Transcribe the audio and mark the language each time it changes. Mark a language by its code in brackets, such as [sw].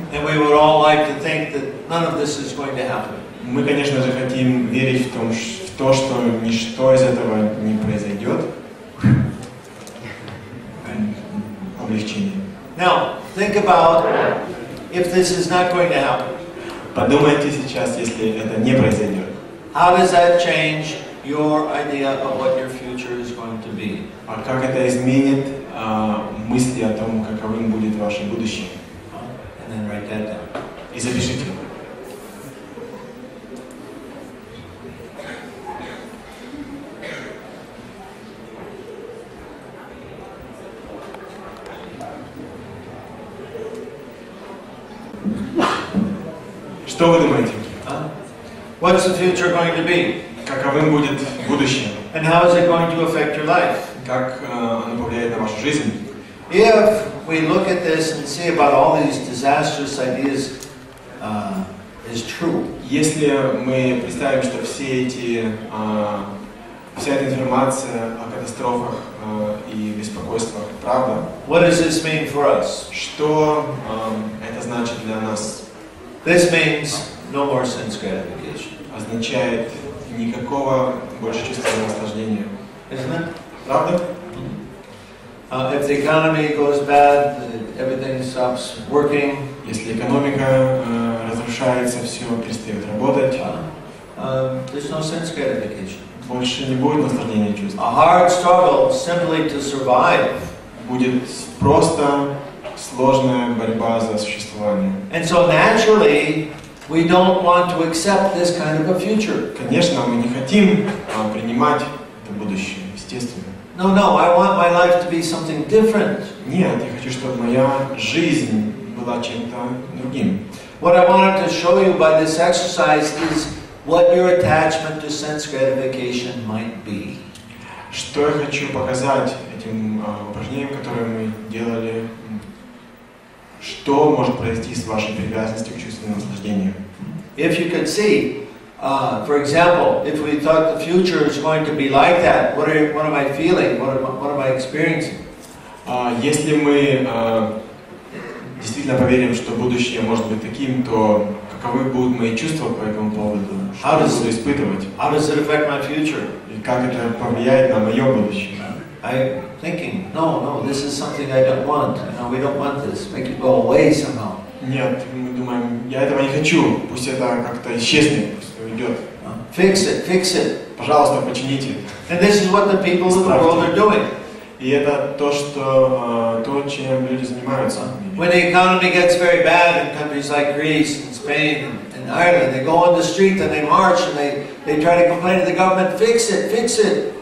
[en] And we would all like to think that none of this is going to happen. [ru] Мы, конечно же, хотим верить в то, что ничто из этого не произойдет. Облегчение. [en] Now, think about if this is not going to happen. [ru] Подумайте сейчас, если это не произойдет. [en] How does that change your idea of what your future is going to be? [ru] А как это изменит мысли о том, каковым будет ваше будущее? [en] And then write that down. [ru] И запишите. Что вы думаете? [en] What's the future going to be? [ru] Каковым будет будущее? [en] And how is it going to affect your life? [ru] Как оно повлияет на вашу жизнь? [en] If we look at this and see about all these disastrous ideas is true. [ru] Если мы представим, что вся эта информация о катастрофах и беспокойствах правда, [en] what does this mean for us? [ru] Что это значит для нас? [en] This means no more sense gratification. [ru] Означает никакого больше чувственного наслаждения. [en] Isn't it? [ru] Правда? [en] If the economy goes bad, everything stops working. [ru] Если экономика разрушается, все перестает работать. [en] There's no sense gratification. [ru] Больше не будет наслаждения чувств. [en] A hard struggle simply to survive. [ru] Будет просто сложная борьба за существование. [en] And so naturally, we don't want to accept this kind of a future. [ru] Конечно, мы не хотим принимать это будущее, естественно. [en] No, I want my life to be something different. [ru] Нет, я хочу, чтобы моя жизнь была чем-то другим. [en] What I wanted to show you by this exercise is what your attachment to sense gratification might be. [ru] Что я хочу показать этим упражнением, которое мы делали, что может произойти с вашей привязанностью к чувственному наслаждению. [en] If you could see, for example, if we thought the future is going to be like that, what am I feeling? What am I experiencing? [ru] Если мы действительно поверим, что будущее может быть таким, то каковы будут мои чувства по этому поводу, что я буду испытывать. [en] How does it affect my future? [ru] И как это повлияет на мое будущее. [en] I'm thinking, no, this is something I don't want. No, we don't want this. Make it go away somehow. [ru] Нет, мы думаем, я этого не хочу, пусть это как-то исчезнет, пусть уйдет. [en] Fix it. [ru] Пожалуйста, почините. [en] And this is what the people of the world are doing. [ru] И это то, чем люди занимаются. [en] When the economy gets very bad in countries like Greece and Spain and Ireland, they go on the street and they march and they try to complain to the government, fix it.